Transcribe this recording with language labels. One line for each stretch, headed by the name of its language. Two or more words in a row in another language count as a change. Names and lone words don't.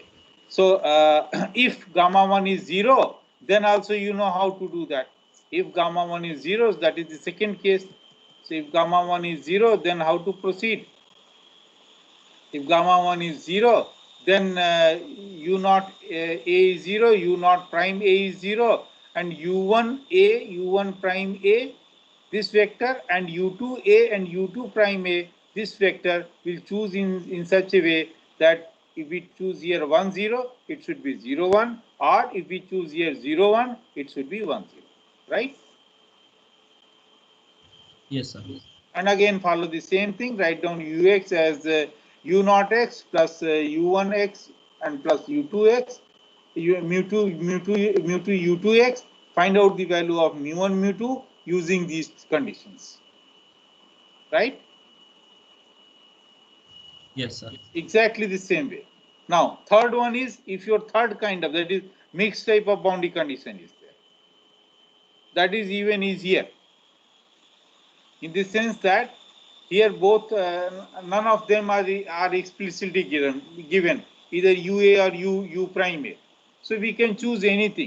English: So if gamma 1 is 0, then also you know how to do that. If gamma 1 is 0, that is the second case. So if gamma 1 is 0, then how to proceed? If gamma 1 is 0, then u naught a is 0, u naught prime a is 0, and u1 a, u1 prime a, this vector, and u2 a and u2 prime a, this vector will choose in such a way that if we choose here 1 0, it should be 0 1, or if we choose here 0 1, it should be 1 0, right? Yes, sir. And again follow the same thing, write down ux as u naught x plus u1 x and plus u2 x, mu2 u2 x, find out the value of mu1 mu2 using these conditions, right? Yes, sir. Exactly the same way. Now third one is, if your third kind of, that is mixed type of boundary condition is there, that is even easier, in the sense that here both none of them are explicitly given either ua or u prime a, so we can choose anything.